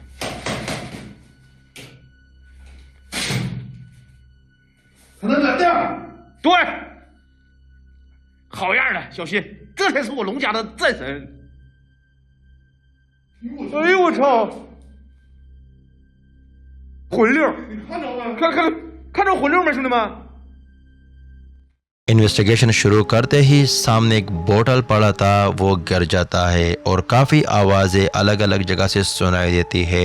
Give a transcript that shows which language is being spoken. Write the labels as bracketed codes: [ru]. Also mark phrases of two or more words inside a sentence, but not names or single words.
[zh] 可能冷的。对，好样的，小新，这才是我龙家的战神。哎呦我操！混溜，你看着没？看着混溜没，兄弟们？ [hi] इन्वेस्टिगेशन शुरू करते ही सामने एक बोतल पड़ा था, वो गिर जाता है और काफी आवाजें अलग अलग जगह से सुनाई देती है।